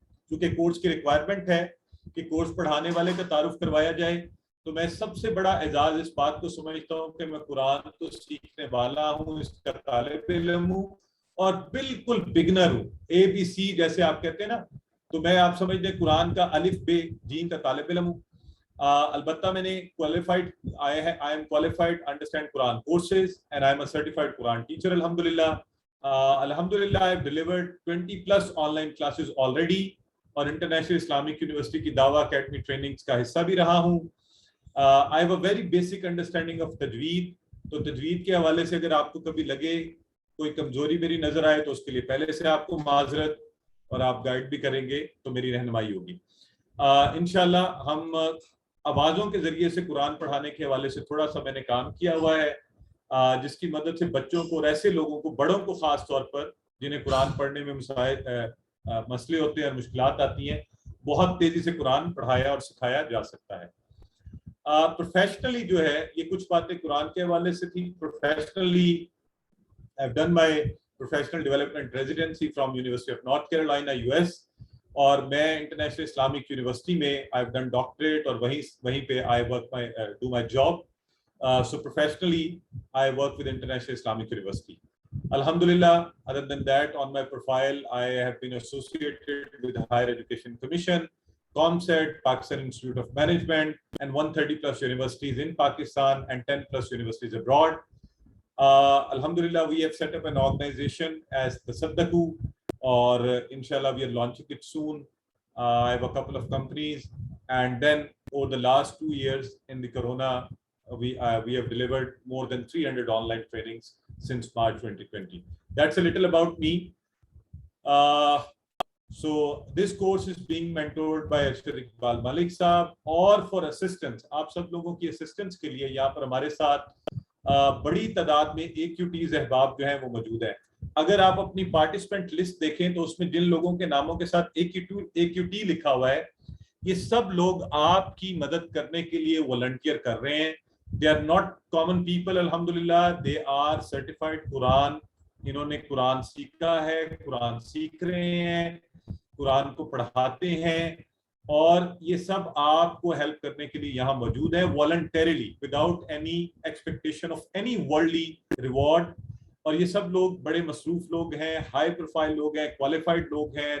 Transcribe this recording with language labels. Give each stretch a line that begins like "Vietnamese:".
Urdu: کیونکہ کورس کی ریکوائرمنٹ ہے کہ کورس پڑھانے والے کا تعارف کروایا جائے، تو میں سب سے بڑا اعزاز اس بات کو سمجھتا ہوں کہ میں قرآن کو سیکھنے والا ہوں، اس کا طالب علم ہوں اور بالکل بگنر ہوں. ABC جیسے آپ کہتے ہیں نا، تو میں آپ سمجھ لیں قرآن کا الف بے جیم کا طالب علم ہوں. البتہ میں نے
English: qualified I am qualified understand Quran courses and I am a certified Quran teacher الحمدللہ. Alhamdulillah, I've delivered 20 plus online classes already
Urdu: اور انٹرنیشنل اسلامک یونیورسٹی کی دعویٰ اکیڈمی ٹریننگز کا حصہ بھی رہا ہوں.
English: I have a very basic understanding of تجوید.
Urdu: تو تجوید کے حوالے سے اگر آپ کو کبھی لگے کوئی کمزوری میری نظر آئے تو اس کے لیے پہلے سے آپ کو معذرت, اور آپ گائیڈ بھی کریں گے تو میری رہنمائی ہوگی. انشاءاللہ ہم آوازوں کے ذریعے سے قرآن پڑھانے کے حوالے سے تھوڑا سا میں نے کام کیا ہوا ہے, جس کی مدد سے بچوں کو اور ایسے لوگوں کو, بڑوں کو خاص طور پر جنہیں قرآن پڑھنے میں مسئلے ہوتے ہیں اور مشکلات آتی ہیں, بہت تیزی سے قرآن پڑھایا اور سکھایا جا سکتا ہے. پروفیشنلی جو ہے یہ کچھ باتیں قرآن کے حوالے سے تھی.
English: professionally I've done my professional development residency from University of North Carolina US,
Urdu: اور میں انٹرنیشنل اسلامک یونیورسٹی میں
English: I've done doctorate,
Urdu: اور وہیں پہ
English: I do my job. So professionally I work with International Islamic University. Alhamdulillah, other than that, on my profile I have been associated with Higher Education Commission, ComSet, Pakistan Institute of Management, and 130 plus universities in Pakistan and 10 plus universities abroad. Alhamdulillah, we have set up an organization as the Saddaku, or inshallah we are launching it soon. I have a couple of companies, and then over the last 2 years in the corona, we have delivered more than 300 online trainings since March 2020. That's a little about me. So this course is being mentored by Arshad Iqbal Malik Saab,
Urdu: اور
English: for assistance,
Urdu: آپ سب لوگوں کی assistance کے لیے یہاں پر ہمارے ساتھ بڑی تعداد میں AQTs احباب جو ہیں وہ موجود ہیں. اگر آپ اپنی پارٹیسپینٹ لسٹ دیکھیں تو اس میں جن لوگوں کے ناموں کے ساتھ AQT لکھا ہوا ہے, یہ سب لوگ آپ کی مدد کرنے کے لیے والنٹیئر کر رہے ہیں.
English: They are not common people, alhamdulillah. They are certified Quran.
Urdu: انہوں نے قرآن سیکھا ہے, قرآن سیکھ رہے ہیں, قرآن کو پڑھاتے ہیں, اور یہ سب آپ کو ہیلپ کرنے کے لیے یہاں موجود ہیں voluntarily,
English: Without any expectation of any worldly reward.
Urdu: اور یہ سب لوگ بڑے مصروف لوگ ہیں, ہائی پروفائل لوگ ہیں, کوالیفائڈ لوگ ہیں.